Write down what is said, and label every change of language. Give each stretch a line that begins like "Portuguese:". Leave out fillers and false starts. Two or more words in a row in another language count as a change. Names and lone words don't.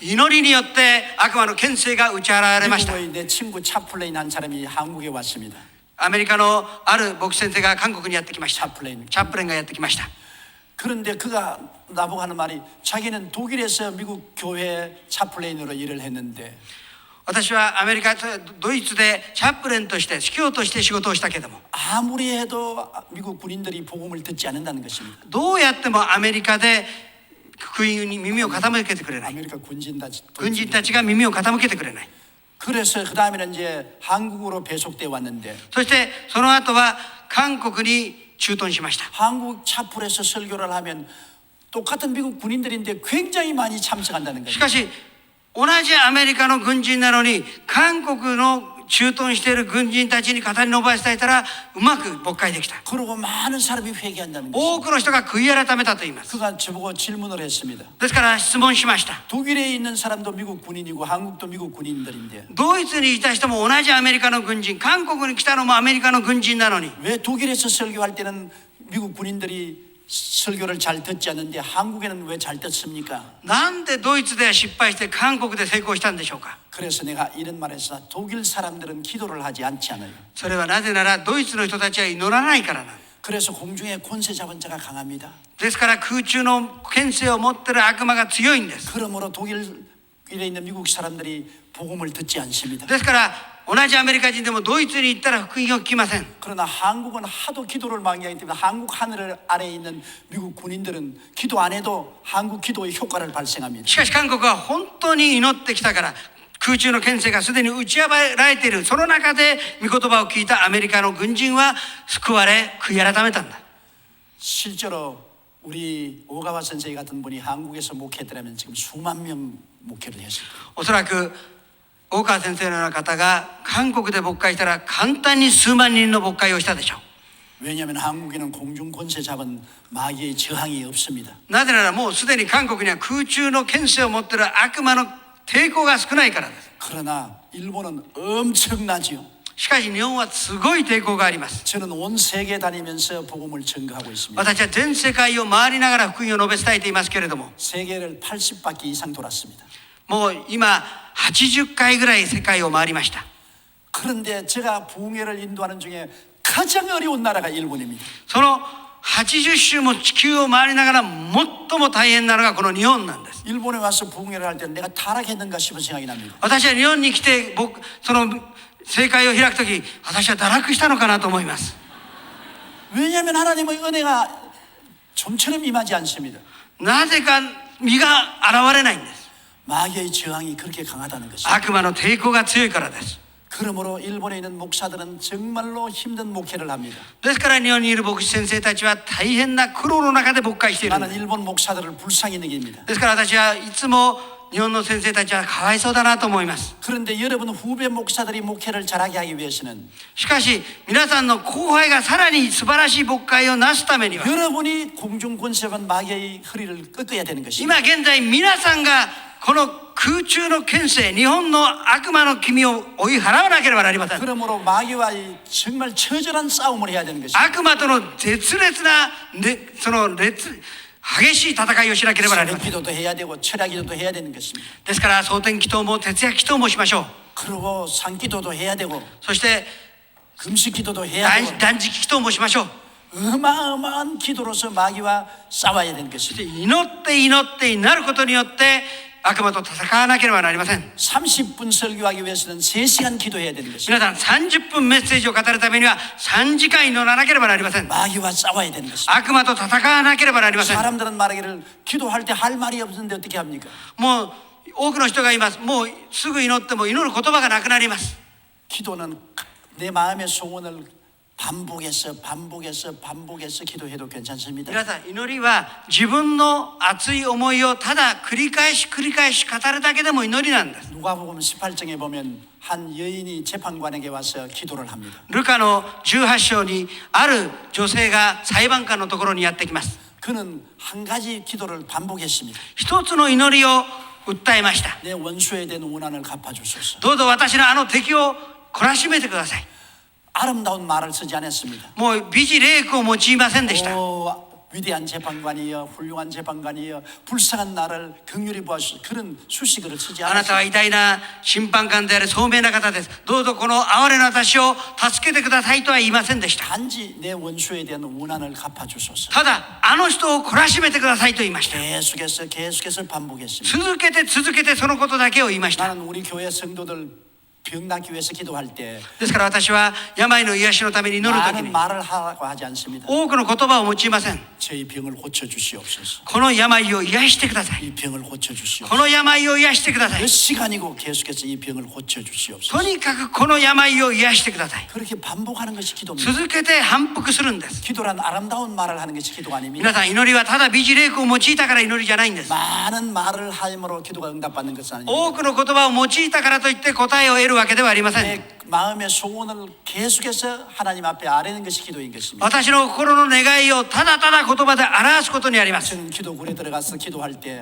Japanese: 祈りによって悪魔の権勢が打ち払われました。
Korean: 미국의 내 친구 차플레인 한 사람이 한국에 왔습니다.
Japanese: アメリカのある牧師先生が韓国にやってきました。
Korean: 차플레인.
Japanese: チャップレンがやってきました。
Korean: 그런데 그가 나보고 하는 말이 자기는 독일에서 미국 교회 차플레인으로 일을 했는데
Japanese: 私はアメリカ、ドイツでチャップレンとして司教として仕事をしたけども、
Korean: 아무리 해도 미국 군인들이 복음을 듣지 않는다는 것입니다.
Japanese: どうやってもアメリカで福音に耳を傾けてくれない。
Korean: 아메리카 군진 다
Japanese: 軍人たちが耳を傾けてくれない。
Korean: 그래서 그 다음에는 이제 한국으로 배속돼 왔는데
Japanese: そしてその後は韓国に駐屯しました。
Korean: 한국 차플에서 설교를 하면 똑같은 미국 군인들인데 굉장히 많이 참석한다는
Japanese: し
Korean: 거예요.
Japanese: かし同じアメリカの軍人なのに韓国の駐屯している軍人たちに語り述べ伝えたらうまく牧会できた。
Korean: 그리고 많은 사람이 회개한다는 거예요.
Japanese: 多くの人が悔い改めたと言います。
Korean: 그가 저보고 질문을 했습니다.
Japanese: ですから質問しました。
Korean: 독일에 있는 사람도 미국 군인이고 한국도 미국 군인들인데
Japanese: ドイツにいた人も同じアメリカの軍人、韓国に来たのもアメリカの軍人なのに
Korean: 왜 독일에서 설교할 때는 미국 군인들이 설교를 잘 듣지 않는데 한국에는 왜 잘 듣습니까?
Japanese: なんでドイツでは失敗して韓国で成功したんでしょうか。
Korean: 그래서 내가 이런 말을 했어. 독일 사람들은 기도를 하지 않지 않아요.
Japanese: それはなぜならドイツの人たちは祈らないからなんです。
Korean: 그래서 공중에 권세 잡은 자가 강합니다.
Japanese: ですから空中の権勢を持っている悪魔が強いんです。
Korean: 그러므로 독일에 있는 미국 사람들이 복음을 듣지 않습니다.
Japanese: ですから同じアメリカ人でもドイツに行ったら福音を聞きません。
Korean: 그러나 한국은 하도 기도를 많이 하기 때문에 한국 하늘 아래에 있는 미국 군인들은 기도 안 해도 한국 기도의 효과를 발생합니다.
Japanese: しかし韓国は本当に祈ってきたから空中の権勢がすでに打ち破られている。その中で御言葉を聞いたアメリカの軍人は救われ悔い改めたんだ。
Korean: 실제로 우리 오가와 선생 같은 분이 한국에서 목회했더라면 지금 수만 명 목회를 했을 거예요.
Japanese: おそらく大川先生のような方が韓国で牧会したら簡単に数万人の牧会をしたでしょう。
Korean: 왜냐하면 한국에는 공중 권세 잡은 마귀의 저항이 없습니다.
Japanese: なぜならもうすでに韓国には空中の権勢を持っている悪魔の抵抗が少ないからです。
Korean: 그러나 일본은 엄청나지요.
Japanese: しかし日本はすごい抵抗があります。
Korean: 저는 온 세계 다니면서 복음을 증거하고 있습니다.
Japanese: 私は全世界を回りながら福音を述べ伝えていますけれども、
Korean: 세계를 80바퀴 이상 돌았습니다.
Japanese: もう今80回ぐらい世界を回りました。
Korean: 그런데 제가 부흥회를 인도하는 중에 가장 어려운 나라가 일본입니다.
Japanese: その80周も地球を回りながら最も大変なのがこの日本なんです。
Korean: 일본에 와서 부흥회를 할 때 내가 타락했는가 싶은 생각이 납니다.
Japanese: 私は日本に来てその正会を開くとき、私は堕落したのかなと思います。
Korean: 왜냐하면 하나님의 은혜가 좀처럼 임하지 않습니다.
Japanese: なぜか身が現れないんです。
Korean: 마귀의 저항이 그렇게 강하다는 것입니다.
Japanese: 悪魔の抵抗が強いからです。
Korean: 그러므로 일본에 있는 목사들은 정말로 힘든 목회를 합니다.
Japanese: ですから日本にいる牧師先生たちは大変な苦労の中で牧会しているんで
Korean: 나는
Japanese: す。
Korean: 일본 목사들을 불쌍히 여깁니다.
Japanese: ですから私はいつも日本の先生たちはかわいそうだなと思います。
Korean: 그런데 여러분 후배 목사들이 목회를 잘하게 하기 위해서는
Japanese: しかし皆さんの後輩がさらに素晴らしい牧会をなすためには
Korean: 여러분이 공중권세관 마귀의 허리를 꺾어야 되는 것입니다.
Japanese: 今現在皆さんがこの空中の権勢日本の悪魔の君を追い払わなければなりません。
Korean: 그러므로 마귀와 정말 처절한 싸움을 해야 되는 것입니다.
Japanese: 悪魔との絶烈な、その激しい戦いをしなければなりません。
Korean: 기도도 해야 되고 철야 기도도 해야 되는 것입니다.
Japanese: ですから蒼天祈祷も徹夜祈祷もしましょう。
Korean: 그리고 산기도도 해야 되고
Japanese: そして
Korean: 금식 기도도 해야 되고
Japanese: 断食祈祷もしましょう。
Korean: 어마어마한 기도로서 마귀와 싸워야 되는
Japanese: そし
Korean: 것입니다.
Japanese: て祈って祈ってになることによって悪魔と戦わなければなりません。
Korean: 30분 설교하기 위해서는 3시간 기도해야 되는 것입니다.
Japanese: 皆さん30分メッセージを語るためには3時間祈らなければなりません。
Korean: 마귀와 싸워야 되는 것입니다.
Japanese: 悪魔と戦わなければなりません。
Korean: 사람들은 말하기를 기도할 때 할 말이 없는데 어떻게 합니까?
Japanese: もう多くの人がいます。もうすぐ祈っても祈る言葉がなくなります。
Korean: 기도는 내 마음의 소원을 반복해서 기도해도 괜찮습니다.
Japanese: 皆さん祈りは自分の熱い思いをただ繰り返し語るだけでも祈りなんです。
Korean: 누가복음 18장에 보면 한 여인이 재판관에게 와서 기도를 합니다.
Japanese: ルカの18章にある女性が裁判官のところにやってきます。
Korean: 그는 한 가지 기도를 반복했습니다.
Japanese: 一つの祈りを訴えました。
Korean: 내 원수에 대한 원한을 갚아주소서.
Japanese: どうぞ私のあの敵を懲らしめてください。
Korean: 아름다운 말을 쓰지 않았습니다.
Japanese: もう美辞麗句を用いませんでした。
Korean: 오, 위대한 재판관이여 훌륭한 재판관이여 불쌍한 나를 긍휼히 보아주소서. 그런 수식어를 쓰지
Japanese: あなたは
Korean: 않았습니다.
Japanese: 偉大な審判官である聡明な方です。どうぞこの哀れな私を助けてくださいとは言いませんでした。
Korean: 단지 내 원수에 대한 원한을 갚아주소서.
Japanese: ただあの人を懲らしめてくださいと言いました。
Korean: 계속해서 반복했습니다.
Japanese: 続けてそのことだけを言いました。
Korean: 나는 우리 교회 성도들 병 낫기 위해서 기도할 때
Japanese: ですから私は病の癒しのために祈るとき
Korean: 많은
Japanese: に
Korean: 말을 하라고 하지 않습니다.
Japanese: 多くの言葉を用いません。
Korean: 저희 병을 고쳐주시옵소서.
Japanese: この病を癒してください。
Korean: 이 병을 고쳐주시옵소서.
Japanese: この病を癒してください
Korean: 몇 。 시간이고 계속해서 이 병을 고쳐주시옵소서.
Japanese: とにかくこの病を癒してください。
Korean: 그렇게 반복하는 것이 기도입니다.
Japanese: 続けて反復するんです。
Korean: 기도란 아름다운 말을 하는 것이 기도가
Japanese: 皆
Korean: 아닙니다.
Japanese: さん祈りはただ美辞麗句を用いたから祈りじゃないんです。
Korean: 많은 말을 함으로 기도가 응답받는 것은 아닙니다.
Japanese: 多くの言葉を用いたからといって答えを得るわけではありません。
Korean: 내 마음의 소원을 계속해서 하나님 앞에 아뢰는 것이 기도인 것입니다.
Japanese: 私の心の願いをただただ言葉で表すことにあります。
Korean: 저는 기도굴에 들어가서 기도할 때